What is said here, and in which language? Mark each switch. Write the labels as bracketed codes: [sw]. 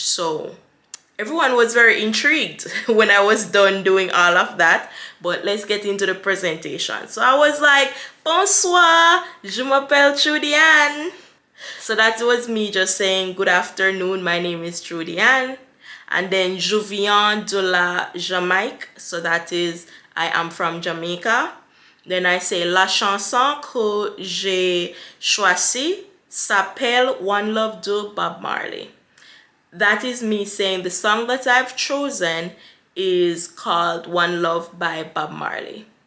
[en] So everyone was very intrigued when I was done doing all of that. But let's get into the presentation. So I was like, [fr] bonsoir, je m'appelle Trudy-Ann. [en] So that was me just saying good afternoon, my name is Trudy-Ann. And then [fr] je viens de la Jamaïque. [en] So that is, I am from Jamaica. Then I say [fr] la chanson que j'ai choisie s'appelle One Love de Bob Marley. [en] That is me saying the song that I've chosen is called One Love by Bob Marley.